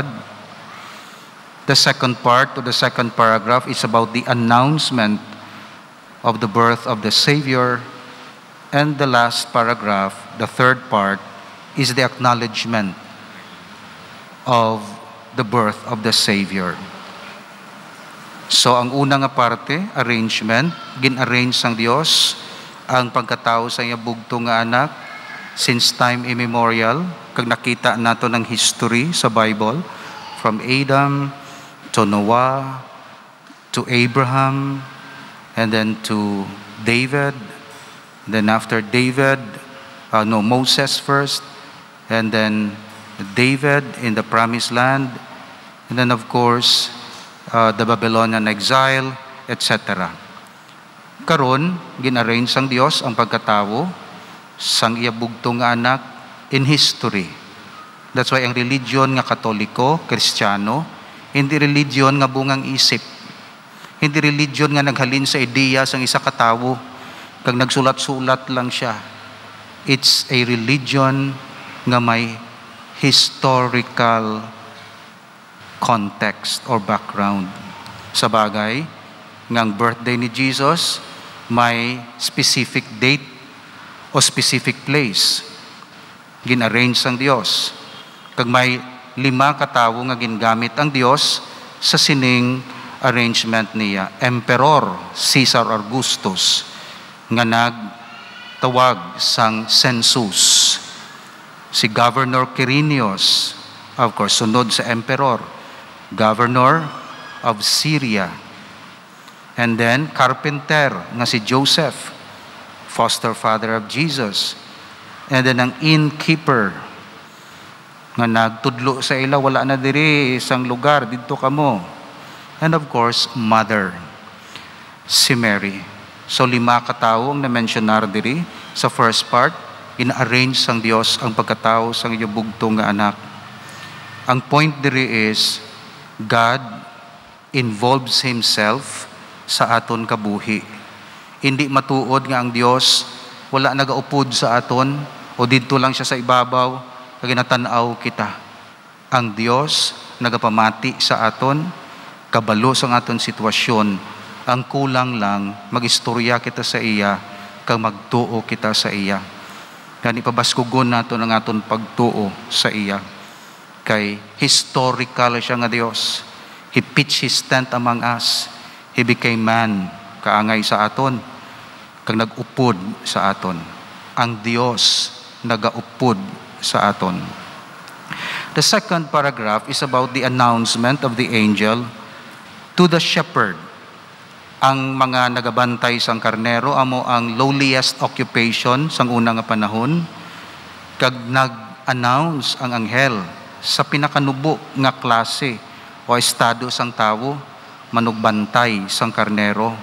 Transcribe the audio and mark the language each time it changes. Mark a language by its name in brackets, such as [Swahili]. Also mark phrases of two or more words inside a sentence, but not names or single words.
[English] The second part, or the second paragraph, is about the announcement of the birth of the Savior. And the last paragraph, the third part, is the acknowledgement of the birth of the Savior. [Hiligaynon] So ang una nga parte, arrangement, gin-arrange sang Dios ang pagkatao sa iya bugto nga anak [English] since time immemorial. [Hiligaynon] Kag nakita nato ng history sa Bible, [English] from Adam to Noah to Abraham, and then to David. Then after David, Moses first, and then David in the Promised Land, and then of course, the Babylonian exile, etc. [Hiligaynon] Karon, gin-arrange sang Dios ang pagkatawo sang iya bugto nga anak [English] in history. That's why [Hiligaynon] ang religion nga Katoliko, Kristiyano, hindi religion nga bungang isip. Hindi religion nga naghalin sa ideya sang isa katawo, kag nagsulat-sulat lang siya. [English] It's a religion [Hiligaynon] nga may [English] historical context or background. [Hiligaynon] Sa bagay, ngang birthday ni Jesus, may [English] specific date [Hiligaynon] o [English] specific place. [Hiligaynon] Gin-arrange sang Dios. Kag may 5 katawo nga gingamit ang Dios sa sining arrangement niya. Emperor Caesar Augustus nga nagtawag sang census. [English] Si Governor Quirinius, of course, [Hiligaynon] sunod sa [English] Emperor, Governor of Syria. And then, carpenter [Hiligaynon] nga si [English] Joseph, foster father of Jesus. And then, [Hiligaynon] ang innkeeper nga nagtudlo sa ila, wala na diri isang lugar, dito kamo. [English] And of course, mother, [Hiligaynon] si Mary. So 5 katao ang na-mentionar diri sa [English] first part. [Hiligaynon] In-arrange sang Dios ang pagkatao sang iyong bugtong nga anak. Ang point diri is, [English] God involves Himself [Hiligaynon] sa aton kabuhi. Hindi matuod nga ang Dios wala nagaupod sa aton o dito lang siya sa ibabaw kag ginatanaw kita. Ang Dios nagapamati sa aton, kabalo sa aton sitwasyon. Ang kulang lang, magistorya kita sa iya, kag magtuo kita sa iya. Kani pabaskugon nato ang aton pagtuo sa iya. Kay historical siya nga Dios. [English] He pitched His tent among us. He became man, [Hiligaynon] kaangay sa aton, kag nag-upod sa aton. Ang Dios nagaupod sa aton. [English] The second paragraph is about the announcement of the angel to the shepherd. [Hiligaynon] Ang mga nagabantay sang karnero amo ang [English] lowliest occupation [Hiligaynon] sang unang nga panahon, kag nag-announce ang anghel sa pinakanubo nga klase o estado sang tawo, manugbantay sang karnero.